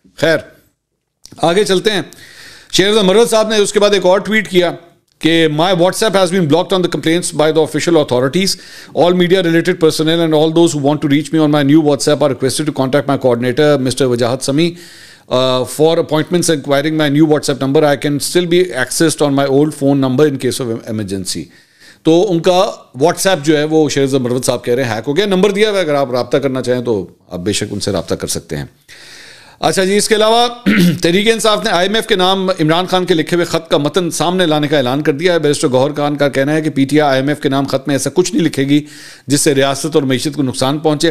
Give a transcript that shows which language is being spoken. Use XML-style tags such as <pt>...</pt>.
<ur>خیر آگے چلتے ہیں. شیر افضل مروت صاحب نے اس کے بعد ایک اور ٹویٹ کیا کہ</ur> <en>My WhatsApp has been blocked on the complaints by the official authorities. All media related personnel and all those who want to reach me on my new WhatsApp are requested to contact my coordinator mister Wajahat Sami. for appointments inquiring my new WhatsApp number, I can still be accessed on my old phone number in case of emergency.</en> <ur>تو ان کا what's app جو ہے وہ شیرز مروت صاحب کہہ رہے ہیں hack ہو گیا. نمبر دیا ہوا ہے, اگر آپ رابطہ کرنا چاہیں تو آپ بے شک ان سے رابطہ کر سکتے ہیں. اچھا جی, اس کے علاوہ تحریک انصاف نے IMF کے نام عمران خان کے لکھے ہوئے خط کا متن سامنے لانے کا اعلان کر دیا ہے. بیرسٹر گوہر خان کا کہنا ہے کہ PTI IMF کے نام خط میں ایسا کچھ نہیں لکھے گی جس سے ریاست اور معیشت کو نقصان پہنچے.</ur>